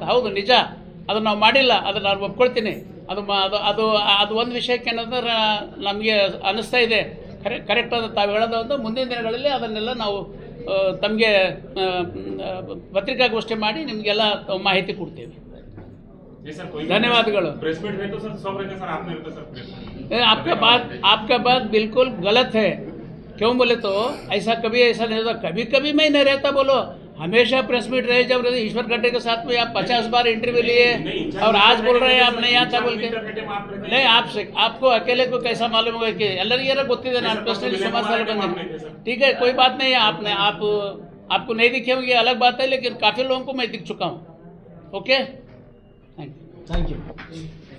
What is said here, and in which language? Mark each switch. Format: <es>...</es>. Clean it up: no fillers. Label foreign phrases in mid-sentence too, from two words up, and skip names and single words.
<kn>ಹೌದು, ನಿಜ, ಅದು ನಾವು ಮಾಡಿಲ್ಲ, ಅದನ್ನು ನಾನು ಒಪ್ಕೊಳ್ತೀನಿ. ಅದು ಒಂದು ವಿಷಯಕ್ಕೆ ಏನಂದ್ರೆ ನಮಗೆ ಅನ್ನಿಸ್ತಾ ಇದೆ ಕರೆಕ್ಟ್ ಅಂತ ತಾವು ಹೇಳೋದು. ಮುಂದಿನ ದಿನಗಳಲ್ಲಿ ಅದನ್ನೆಲ್ಲ ನಾವು ತಮಗೆ ಪತ್ರಿಕಾಗೋಷ್ಠಿ ಮಾಡಿ ನಿಮಗೆಲ್ಲ ಮಾಹಿತಿ ಕೊಡ್ತೇವೆ. ಧನ್ಯವಾದಗಳು.</kn> <en>press meet</en> <hi>है तो सर सब रहते सर, आप नहीं रहते सर</hi> <en>press meet.</en> <hi>आपका बात बिल्कुल गलत है। क्यों बोले तो ऐसा कभी ऐसा नहीं होता, कभी कभी मैं नहीं रहता बोलो। हमेशा</hi> <en>press meet</en> <hi>रहे। जब ईश्वर खट्टे के साथ में आप 50 बार इंटरव्यू लिए और आज बोल रहे हैं आप नहीं आता बोल के। नहीं, आपको अकेले को कैसा मालूम होगा कि</hi> <kn>ಎಲ್ಲರಿಗೆಲ್ಲ ಗೊತ್ತಿದೆ ನಾನು</kn> <hi>पर्सनली समाज बंद। ठीक है, कोई बात नहीं है। आपको नहीं दिखे होंगे अलग बात है, लेकिन काफ़ी लोगों को मैं दिख चुका हूँ।</hi> <en>okay, thank you.</en>